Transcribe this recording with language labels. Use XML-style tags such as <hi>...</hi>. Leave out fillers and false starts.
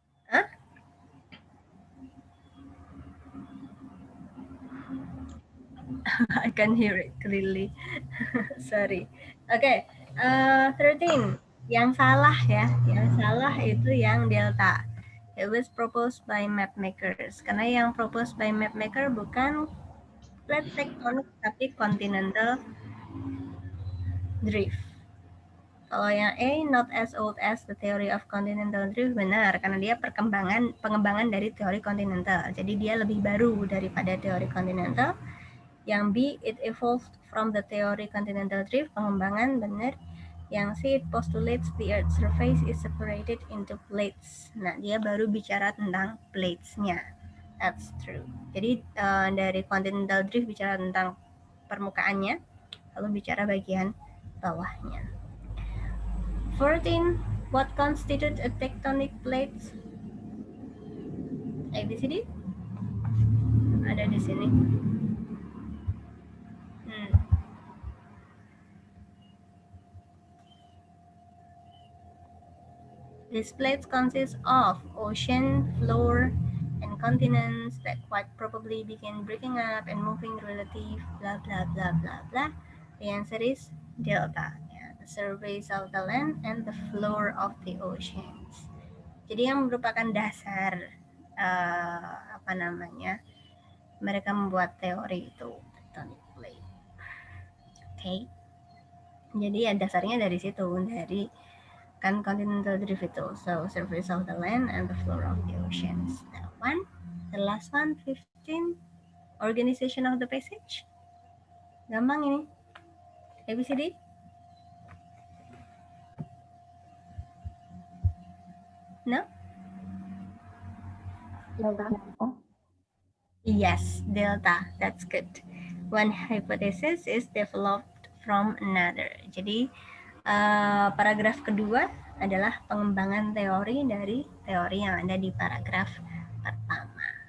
<en>Hah? I can hear it clearly. Sorry. Oke, 13.</en> <id>Yang salah ya, yang salah itu yang delta.</id> <en>It was proposed by map makers.</en> <id>Karena yang</id> <en>proposed by map maker</en> <id>bukan plate tectonic tapi continental drift. Kalau yang A,</id> <en>not as old as the theory of continental drift,</en> <id>benar karena dia pengembangan dari teori continental. Jadi dia lebih baru daripada teori continental. Yang B,</id> <en>it evolved from the theory continental drift,</en> <id>pengembangan benar.</id> <en>Yang C, it postulates the Earth's surface is separated into plates.</en> <id>Nah, dia baru bicara tentang plates-nya.</id> <en>That's true.</en> <id>Jadi dari continental drift bicara tentang permukaannya, lalu bicara bagian bawahnya.</id> <en>14, what constitute a tectonic plate? ABCD?</en> <id>Ada di sini.</id> <en>These plates consist of ocean, floor, and continents that quite probably began breaking up and moving relative blah blah blah blah blah. The answer is delta. Yeah, the surface of the land and the floor of the oceans.</en> <id>Jadi yang merupakan dasar apa namanya, mereka membuat teori itu tectonic plate. Oke. Jadi ya dasarnya dari situ, dari kan continental drift itu.</id> <en>So surface of the land and the floor of the oceans. That one. The last one, 15. Organization of the passage.</en> <id>Gampang ini.</id> <en>ABCD. No? Delta. Yes, delta. That's good. One hypothesis is developed from another.</en> <id>Jadi paragraf kedua adalah pengembangan teori dari teori yang ada di paragraf pertama.</id>